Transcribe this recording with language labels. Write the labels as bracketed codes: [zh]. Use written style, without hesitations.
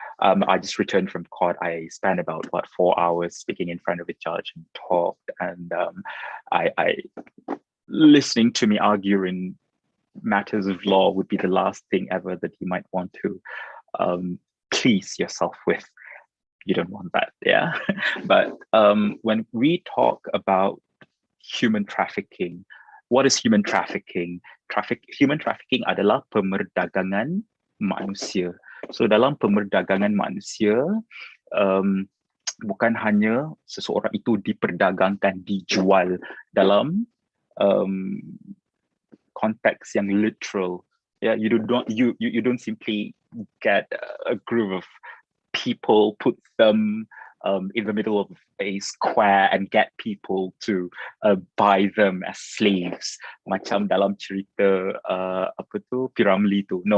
[en] I just returned from court. I spent about 4 hours speaking in front of a judge and talked, and I listening to me argue in matters of law would be the last thing ever that you might want to please yourself with. You don't want that, yeah. But when we talk about human trafficking, what is human trafficking? [ms] Human trafficking adalah pemerdagangan manusia. So dalam pemerdagangan manusia, bukan hanya seseorang itu diperdagangkan, dijual dalam konteks yang literal. [en] Yeah, you don't simply get a group of people, put them in the middle of a square and get people to buy them as slaves, [ms] macam dalam cerita Piramli tu.